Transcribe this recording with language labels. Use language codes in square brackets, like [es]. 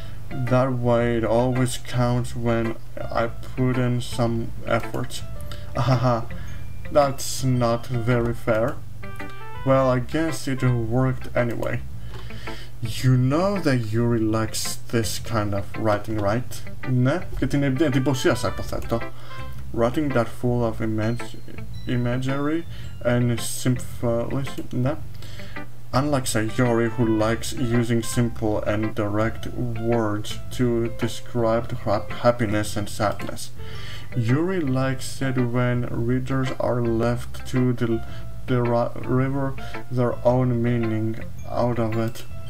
[en] That way it always counts when I put in some effort. That's not very fair. Well, I guess it worked anyway. You know that Yuri likes this kind of writing, right? [el] Ναι, και την εντυπωσίασα, υποθέτω. [en] Writing that full of imagery and symbolism, [el] ναι. [en] Unlike Sayori, who likes using simple and direct words to describe happiness and sadness, Yuri likes it when readers are left to derive their own meaning out of it.